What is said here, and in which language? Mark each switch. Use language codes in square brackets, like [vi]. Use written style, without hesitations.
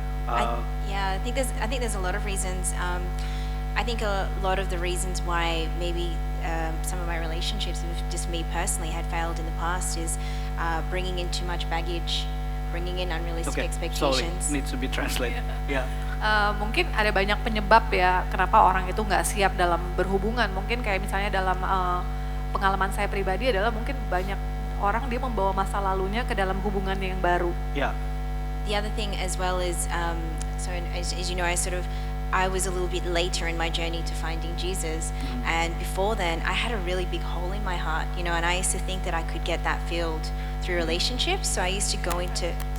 [en] I think there's a lot of reasons. I think a lot of the reasons why maybe some of my relationships, just me personally, had failed in the past is bringing in too much baggage, bringing in unrealistic expectations. Slowly needs to be translated. Yeah. [id] Mungkin ada banyak penyebab ya kenapa orang itu nggak siap dalam berhubungan. Mungkin kayak misalnya dalam pengalaman saya pribadi adalah mungkin banyak orang dia membawa masa lalunya ke dalam hubungan yang baru. [en] Yeah. The other thing as well is, so as you know, I was a little bit later in my journey to finding Jesus, and before then I had a really big hole in my heart, you know, and I used to think that I could get that filled through relationships, so I used to go into,